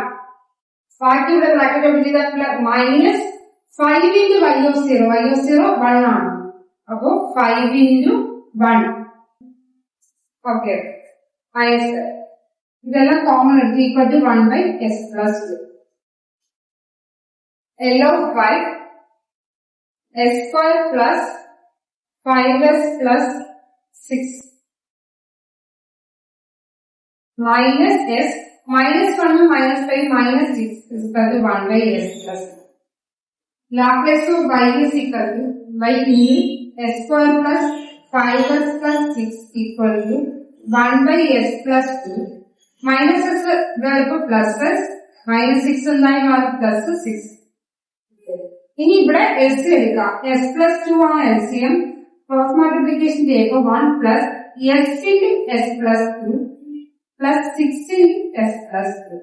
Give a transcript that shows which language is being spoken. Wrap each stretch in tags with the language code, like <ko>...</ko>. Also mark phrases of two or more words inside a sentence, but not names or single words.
<ml>ബാക്കി ഇവിടെ</ml> <en>bracket open ചെയ്താൽ minus 5 into y of 0 y of 0 1 ആണ്.</en> <ml>അപ്പൊ 5 ഇൻറ്റു 1. ഓക്കെ.</ml> <en>മൈനസ് ഇതെല്ലാം കോമൺ എടുത്ത് equal to 1 by s plus 2. L of y s square plus 5s plus 6 minus s minus 1 minus 5 minus 6 is equal to 1 by s plus 2. Laplace of y is equal to y into s square plus 5s plus 6 equal to 1 by s plus 2 minus s plus s minus 6</en> <ml>എന്നായി മാറും</ml> <en>plus 6.</en> <ml>ഇനി ഇവിടെ എസ് എടുക്കാം.</ml> <en>s plus 2</en> <ml>ആണ് എൽസിഎം.</ml> <en>cross multiplication ചെയ്യുമ്പോൾ 1 plus s into s plus 2 plus 6 into s plus 2.</en>